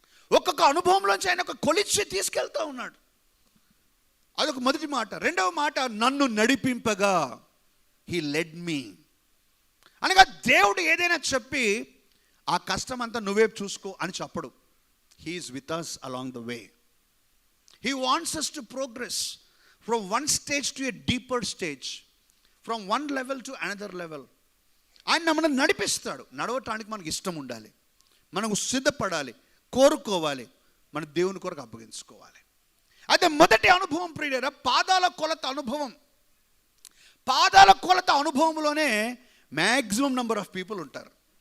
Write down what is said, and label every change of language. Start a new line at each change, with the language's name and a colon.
Telugu: ఒక్కొక్క అనుభవంలోంచి ఆయన ఒక కొలిచి తీసుకెళ్తా ఉన్నాడు. అదొక మొదటి మాట. రెండవ మాట, నన్ను నడిపింపగా,
English: He led me.
Telugu: అనగా దేవుడు ఏదైనా చెప్పి ఆ కష్టం అంతా నువ్వే చూసుకో అని చెప్పడు.
English: He is with us along the way. He wants us to progress from one stage to a deeper stage, from one level to another level.
Telugu: ఆయన మనం నడిపిస్తాడు. నడవటానికి మనకు ఇష్టం ఉండాలి, మనకు సిద్ధపడాలి, కోరుకోవాలి, మన దేవుని కొరకు అప్పగించుకోవాలి. అయితే మొదటి అనుభవం ప్రియులారా, పాదాల కొలత అనుభవం. పాదాల కొలత అనుభవంలోనే
English: maximum number of people
Telugu: ఉంటారు.